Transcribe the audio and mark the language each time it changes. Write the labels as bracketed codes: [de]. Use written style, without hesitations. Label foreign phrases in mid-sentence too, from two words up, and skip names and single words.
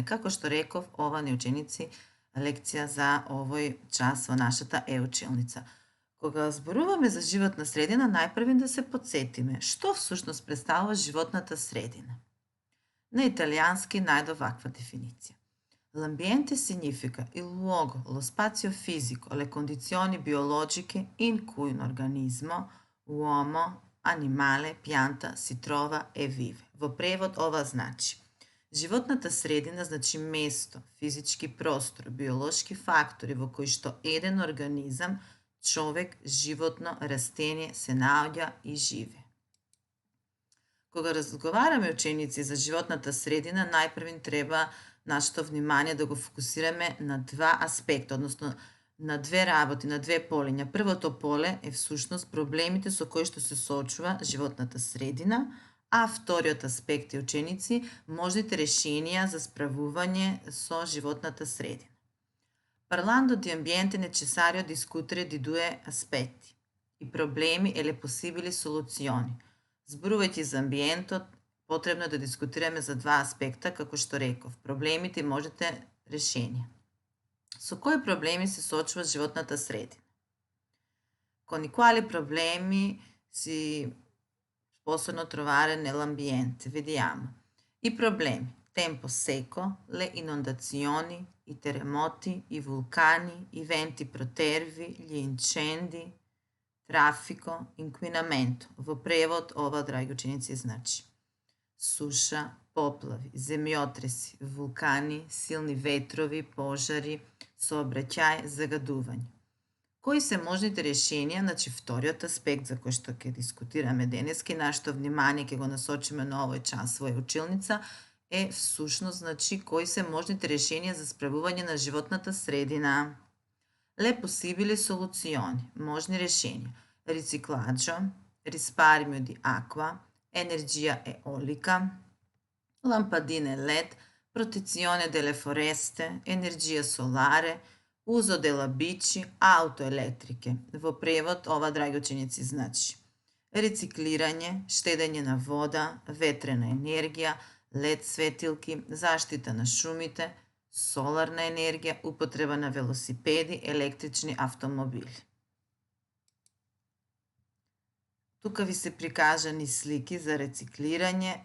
[mk] Како што реков, ова не ученици лекција за овој час во нашата e-училница. Кога зборуваме за животна средина, најпрви да се подсетиме што всушност представува животната средина. На италијански најде ваква дефиниција. [it] L'ambiente significa il luogo, lo spazio fisico, le condizioni biologiche in cui un organismo, uomo, animale, pianta si trova e vive. [mk] Во превод ова значи: животната средина значи место, физички простор, биолошки фактори во кои што еден организам, човек, животно, растение се наоѓа и живе. Кога разговараме, ученици, за животната средина, најпрви треба нашето внимание да го фокусираме на два аспекта, односно на две работи, на две полиња. Првото поле е всушност проблемите со кои што се соочува животната средина, а вториот аспект е, ученици, можните решенија за справување со животната средина. [it] Parlando di ambiente è necessario discutere di due aspetti, i problemi e le possibili soluzioni. [mk] Зборувајќи за амбиентот, потребно е да дискутираме за два аспекта, како што реков, проблемите и можните решенија. Со кои проблеми се соочува животната средина? [it] Con i quali problemi si possono trovare nell'ambiente? Vediamo. I problemi: tempo secco, le inondazioni, i terremoti, i vulcani, i venti protervi, gli incendi, traffico, inquinamento. [mk] Во превод ова, драги ученици, значи суша, поплави, земјотреси, вулкани, силни ветрови, пожари, сообраќај, загадување. Кои се можните решенија? Значи, вториот аспект за кој што ќе дискутираме денески, нашето внимание ќе го насочиме на овој час во училница, е всушност, значи, кои се можните решенија за справување на животната средина. [it] Le possibili soluzioni, [mk] можни решенија: [it] riciclaggio, risparmio di acqua, energia eolica, lampadine LED, protezione delle foreste, energia solare, uso della bici, auto elettriche. [mk] Во превод ова, драги ученици, значи рециклирање, штедење на вода, ветрена енергија, LED светилки, заштита на шумите, соларна енергија, употреба на велосипеди, електрични автомобили. Тука ви се прикажани слики за рециклирање.